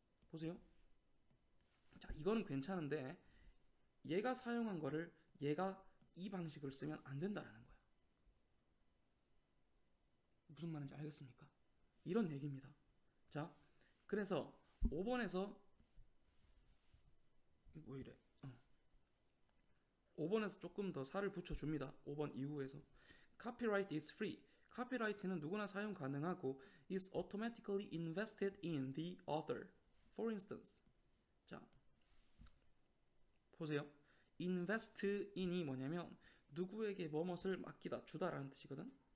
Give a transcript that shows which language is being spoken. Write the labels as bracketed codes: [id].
[ko] 보세요. 자, 이거는 괜찮은데 얘가 사용한 거를 얘가 이 방식을 쓰면 안 된다라는 거야. 무슨 말인지 알겠습니까? 이런 얘기입니다. 자, 그래서 5번에서 뭐 이래? 5번에서 조금 더 살을 붙여줍니다. 5번 이후에서 [en] Copyright is free. [ko] 카피라이트는 누구나 사용 가능하고 [en] is automatically invested in the author. For instance, [ko] 자, 보세요. invest in이 뭐냐면 누구에게 뭐뭇을 맡기다, 주다라는 뜻이거든.